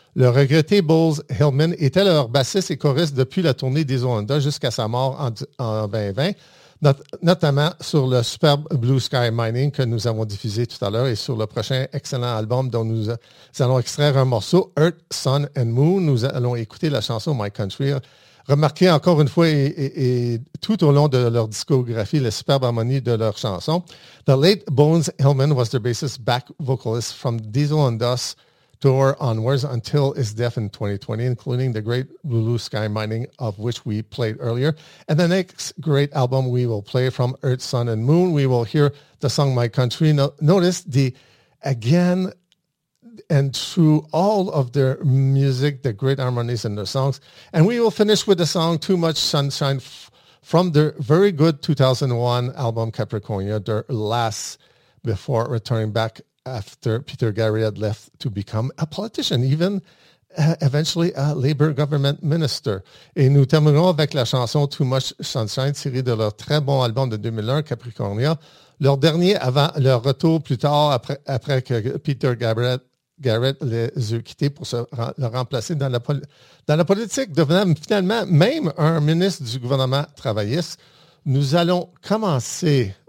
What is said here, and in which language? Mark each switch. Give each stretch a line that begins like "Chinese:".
French: Le regretté Bowles Hillman était leur bassiste et choriste depuis la tournée des Zoanda jusqu'à sa mort en 2020, notamment sur le superbe Blue Sky Mining que nous avons diffusé tout à l'heure et sur le prochain excellent album dont nous allons extraire un morceau, Earth, Sun and Moon. Nous allons écouter la chanson My Country. Remarquez encore une fois et tout au long de leur discographie, la superbe harmonie de leur chanson.
English: The late Bowles Hillman was their bassist back vocalist from Diesel and Dust tour onwards until his death in 2020, including the great Blue Sky Mining, of which we played earlier. And the next great album we will play from Earth, Sun and Moon, we will hear the song My Country. Notice the again and through all of their music, the great harmonies in their songs. And we will finish with the song Too Much Sunshine from their very good 2001 album Capricornia, their last before returning back after Peter Garrett left to become a politician, even eventually a Labour government minister.
French: Et nous terminerons avec la chanson Too Much Sunshine, tirée de leur très bon album de 2001, Capricornia, leur dernier avant leur retour plus tard après que Peter Garrett les a quittés pour le remplacer dans la politique, devenant finalement même un ministre du gouvernement travailliste. Nous allons commencer